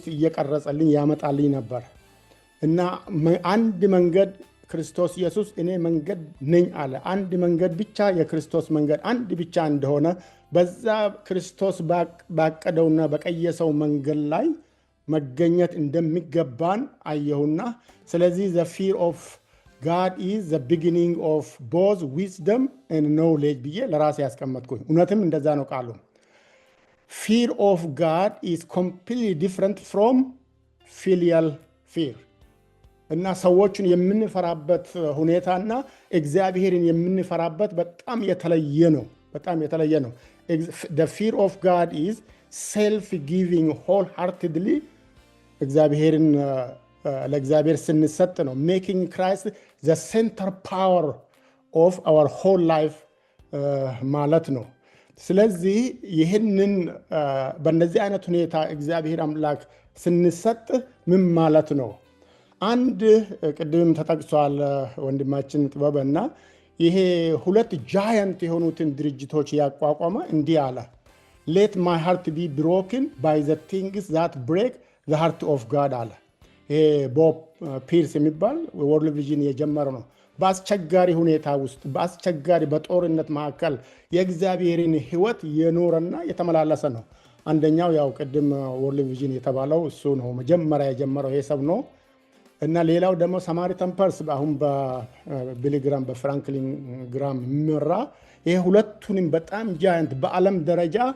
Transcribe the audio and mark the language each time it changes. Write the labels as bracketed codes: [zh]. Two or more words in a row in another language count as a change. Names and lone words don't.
[am] እየቀረጸልኝ ያመጣልኝ ነበር እና አንድ መንገድ ክርስቶስ ኢየሱስ እኔ መንገድ ነኝ አለ። አንድ መንገድ ብቻ የክርስቶስ መንገድ አንድ ብቻ እንደሆነ በዛ ክርስቶስ ባቀደውና በቀየሰው መንገድ ላይ መገኘት እንደሚገባን አየሁና ስለዚህ [en] the fear of God is the beginning of both wisdom and knowledge [am] ብዬ ለራሴ ያስቀመጥኩኝ። እውነትም እንደዛ ነው ቃሉ። [en] fear of God is completely different from filial fear [am] እና ሰዎችን የምንፈራበት ሁኔታና እግዚአብሔርን የምንፈራበት በጣም የተለየ ነው። በጣም የተለየ ነው። [en] the fear of God is self-giving wholeheartedly [am] እግዚአብሔርን ለእግዚአብሔር ስንሰጥ ነው። [en] making Christ the center power of our whole life [am] ማለት ነው። ስለዚህ ይህንን በእነዚህ አይነት ሁኔታ እግዚአብሔር አምላክ ስንሰጥ ምን ማለት ነው? አንድ ቅድም ተጠቅሷል ወንድማችን ጥበበና ይሄ ሁለት ጃያንት የሆኑትን ድርጅቶች ያቋቋመ እንዲህ አለ። [en] let my heart be broken by the things that break the heart of God [am] አለ። ይሄ ቦብ ፒርስ የሚባል ወርልድ ቪዥን የጀመረው ነው። በአስቸጋሪ ሁኔታ ውስጥ በአስቸጋሪ በጦርነት መካከል የእግዚአብሔርን ሕይወት የኖረና የተመላለሰ ነው። አንደኛው ያው ቅድም ወርልድ ቪዥን የተባለው እሱ ነው መጀመሪያ የጀመረው ይሄ ሰብ ነው። እና ሌላው ደግሞ ሳማሪታን ፐርስ አሁን በቢሊግራም በፍራንክሊን ግራም የሚመራ ይሄ ሁለቱንም በጣም ጃያንት በዓለም ደረጃ